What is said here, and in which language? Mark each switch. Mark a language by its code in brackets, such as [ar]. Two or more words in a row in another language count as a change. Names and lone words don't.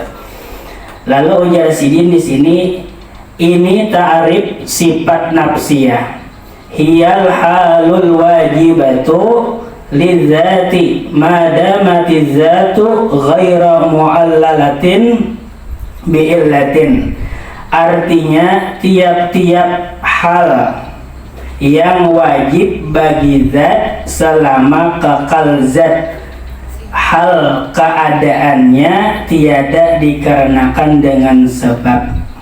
[id] Lalu ujar Sidin di sini, ini ta'rif sifat nafsiyah. [ar] هي الحال الواجبة للذات ما دامت الذات غير معللة بعلة. [id] Artinya tiap-tiap hal yang wajib bagi zat selama kekal zat, hal keadaannya tiada dikarenakan dengan sebab.